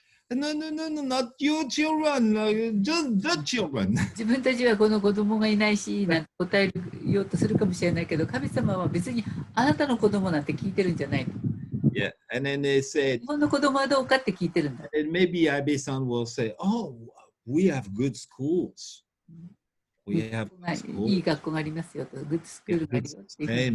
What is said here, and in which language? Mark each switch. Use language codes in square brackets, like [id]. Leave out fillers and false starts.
[en] No, not your children, just the children. [ja] 自分たちはこの子供がいないしなんて答えようとするかもしれないけど、神様は別にあなたの子供なんて聞いてるんじゃないの。 [en] Yeah, and then they said, [ja] 日本の子供はどうかって聞いてるんだ。 [en] and maybe Abe-san will say, oh, we have good schools. We have [ja] い [en] schools. [ja] い学校がありますよと、グッドスクールがあるよっていうふうに